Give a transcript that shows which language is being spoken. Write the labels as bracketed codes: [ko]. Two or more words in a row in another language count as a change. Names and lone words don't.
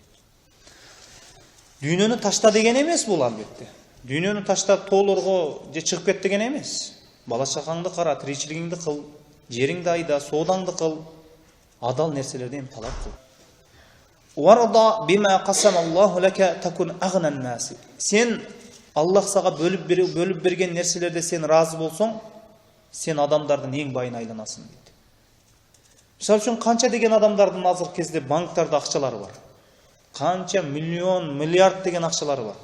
[ky] Дүйнөнү ташта деген эмес бул албетте. Дүйнөнү таштап тоолорго же чыгып кет деген эмес. Бала чакаңды кара, тиричилигиңди кыл, жериңди айда, соодаңды кыл, адал нерселерден талап кыл. [ar] وارض بما قسم الله لك تكن أغنى الناس. [ky] Сен Аллах сага бөлүп берген нерселерде сен разы болсоң, сен адамдардын эң байына айланасың дейт. Мисалы үчүн канча деген адамдардын азыр кезде банктарда акчалары бар. Канча миллион, миллиард деген акчалары бар.